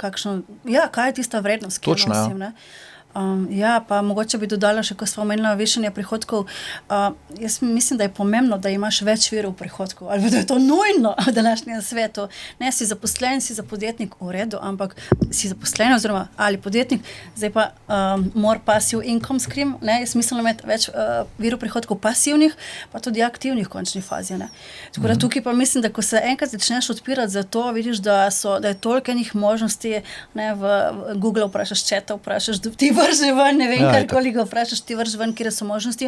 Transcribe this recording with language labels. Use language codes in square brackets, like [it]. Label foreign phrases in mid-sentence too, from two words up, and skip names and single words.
[sl] Kaj je tista vrednost, ki jo nosim, ne? Pa mogoče bi dodala še, ko smo omenila višanje prihodkov, jaz mislim, da je pomembno, da imaš več virov prihodkov, ali da je to nujno v današnjem svetu. Ne, si zaposlen, si za podjetnik v redu, ampak si zaposlen oziroma ali podjetnik, zdaj pa more [en] passive income stream, [sl] ne, je smiselno imeti več virov prihodkov pasivnih, pa tudi aktivnih v končni fazi, ne. Tako da tukaj pa mislim, da ko se enkrat začneš odpirati za to, vidiš, da je toliko enih možnosti, ne, v Google vprašaš, četa vprašaš, ti vrži ven, ne vem, karkoli ga vprašaš, ti vrži ven, kjer so možnosti.